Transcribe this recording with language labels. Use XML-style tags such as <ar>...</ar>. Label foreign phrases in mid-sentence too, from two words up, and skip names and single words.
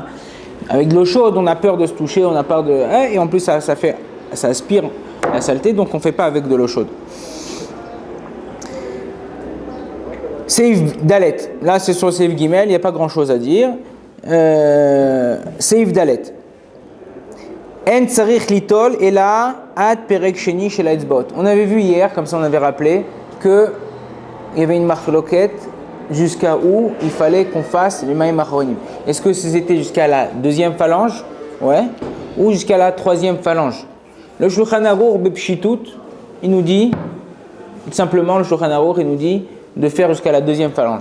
<fr>Avec de l'eau chaude, on a peur de se toucher, on a peur de... Et en plus, ça aspire la saleté, donc on ne fait pas avec de l'eau chaude.</fr> <he>סעיף ד.</he> <fr>Là, c'est sur</fr> <he>סעיף ג,</he> <fr>il n'y a pas grand-chose à dire.</fr> <he>סעיף ד. אין צריך ליטול</he> <fr>et là,</fr> <he>עד פרק שני של האצבעות.</he> <fr>On avait vu hier, comme ça on avait rappelé, qu'il y avait une marloquette jusqu'à où il fallait qu'on fasse les</fr> <he>מים אחרונים.</he> <fr>Est-ce que c'était jusqu'à la deuxième phalange, ou jusqu'à la troisième phalange? Le Shulchan Aruch bepshitut, il nous dit, simplement le Shulchan Aruch, il nous dit de faire jusqu'à la deuxième phalange.</fr>